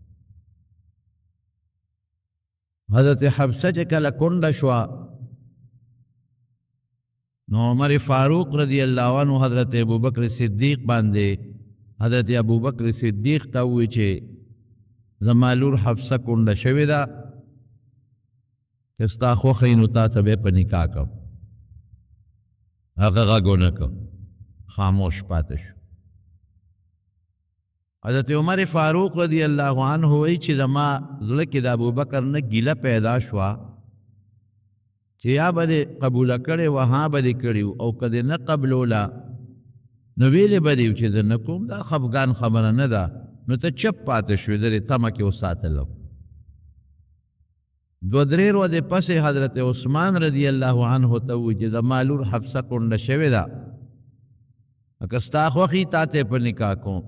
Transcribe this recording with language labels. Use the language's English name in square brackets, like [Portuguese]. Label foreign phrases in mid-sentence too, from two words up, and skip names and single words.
[Pashto] حضرت حفصه چې کله کونډه شوه نو عمر فاروق [Arabic] رضی الله عنه [Pashto] حضرت ابوبکر صدیق باندې حضرت ابوبکر صدیق ته ووایي چې زما لور حفصه کونډه شوې ده که ستا خوښه وي نو تا ته به یې په نکاح کړم. هغه غږ ونه کړ، خاموش پاتې شو. حضرت عمر فاروق [Arabic] رضی اللہ عنہ [Pashto] وی چې زما زړه کې د ابوبکر نه ګیله پیدا شوه چې یا به دې قبوله کړې وه ها به دې کړي او که دې نه قبلوله نو ویلې به دې چې زه نه کوم، دا خفګان خبره نه ده. نو ته چپ پاتې شوې د دې تمه کې وساتلم. دو درې ورځې پسې حضرت عثمان [Arabic] رضی الله عنه [Pashto] ته ووایي چې زما لور حفصه کونډه شوې ده که ستا خوښي تا ته په نکاح کوم.